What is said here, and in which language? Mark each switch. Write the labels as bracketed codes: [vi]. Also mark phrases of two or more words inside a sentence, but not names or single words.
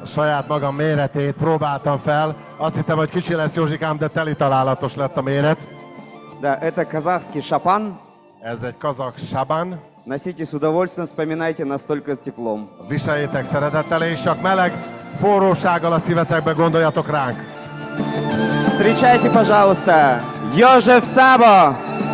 [hu] Saját magam méretét próbáltam fel. Azt hittem, hogy kicsi lesz Józsikám, de teli találatos lett a méret. [ru] Да, это казахский шапан. [hu] Ez egy kazak saban. [ru] Носите с удовольствием, вспоминайте настолько теплом. [hu] Viseljétek szeretettel, és csak meleg forrósággal a szívetekbe gondoljatok ránk. [ru] Встречайте, пожалуйста, Ёжев Сабо!